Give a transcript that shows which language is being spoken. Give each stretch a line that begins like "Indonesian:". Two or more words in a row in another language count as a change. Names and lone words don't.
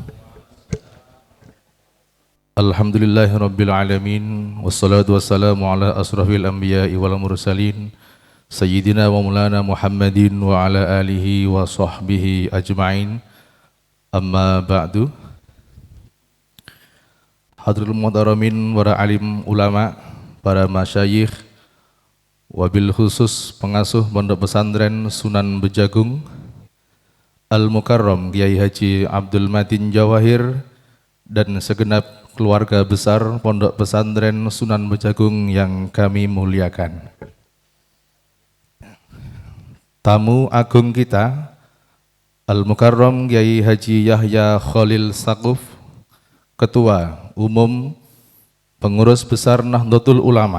Arabic: الحمد لله رب العالمين والصلاة والسلام على أشرف الأنبياء والمرسلين سيدنا ومولانا محمد وعلى آله وصحبه أجمعين. أما بعد. حضرة المحترمين
Indonesian: para alim ulama, para masyayikh,
Arabic: وبالخصوص
Indonesian: pengasuh Pondok Pesantren Sunan Bejagung Al-Mukarram Kiai Haji Abdul Matin Jawahir dan segenap keluarga besar Pondok Pesantren Sunan Bejagung yang kami muliakan. Tamu agung kita Al-Mukarram Kiai Haji Yahya Khalil Saquf, Ketua Umum Pengurus Besar Nahdlatul Ulama.